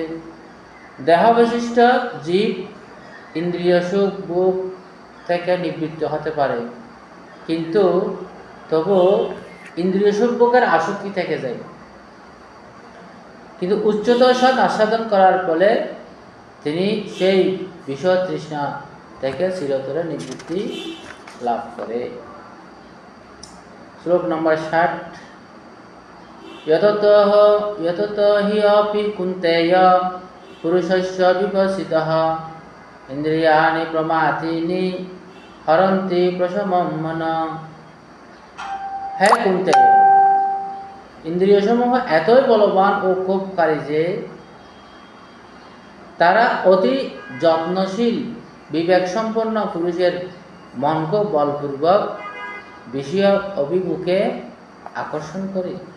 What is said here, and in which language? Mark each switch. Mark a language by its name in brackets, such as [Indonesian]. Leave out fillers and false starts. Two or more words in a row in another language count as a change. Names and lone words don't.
[Bangla] দেহবিশিষ্ট জীব ইন্দ্রিয় সুখ ভোগ থেকে নিবৃত্ত হতে পারে, কিন্তু তবু ইন্দ্রিয় সুখ ভোগের আসক্তি থেকে যায়। কিন্তু উচ্চতর স্বাদ আস্বাদন করার ফলে তিনি সেই বিষয় তৃষ্ণা থেকে চিরতরে নিবৃত্তি লাভ করে। শ্লোক নম্বর 60। [Sanskrit] यततो हि अपि कुन्तेय पुरुषस्य विकसितः इंद्रियाणि प्रमाथीनि हरन्ति प्रशमं मन। [Bangla] হে কুন্তেয়, ইন্দ্রিয় সমূহ এতই বলবান ও ক্ষোভকারী যে তারা অতি যত্নশীল বিবেক সম্পন্ন পুরুষের মনকে বলপূর্বক বিষয় অভিমুখে আকর্ষণ করে।